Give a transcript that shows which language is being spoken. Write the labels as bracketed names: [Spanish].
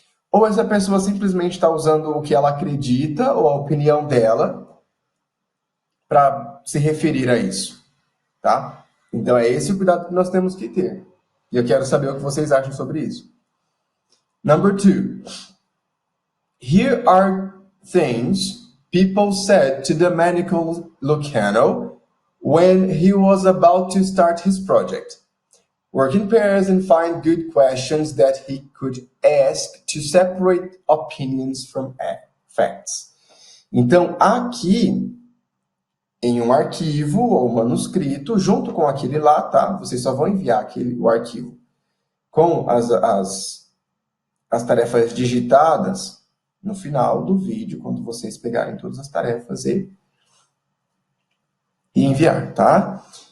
[Portuguese] Ou essa pessoa simplesmente está usando o que ela acredita ou a opinião dela para se referir a isso, tá? Então é esse o cuidado que nós temos que ter. E eu quero saber o que vocês acham sobre isso. [English] Number 2. Here are things people said to Domenico Lucano when he was about to start his project. Work in pairs and find good questions that he could ask to separate opinions from facts. [Portuguese] Então, aqui, em um arquivo ou manuscrito, junto com aquele lá, tá? Vocês só vão enviar o arquivo com as tarefas digitadas no final do vídeo, quando vocês pegarem todas as tarefas e enviar, tá?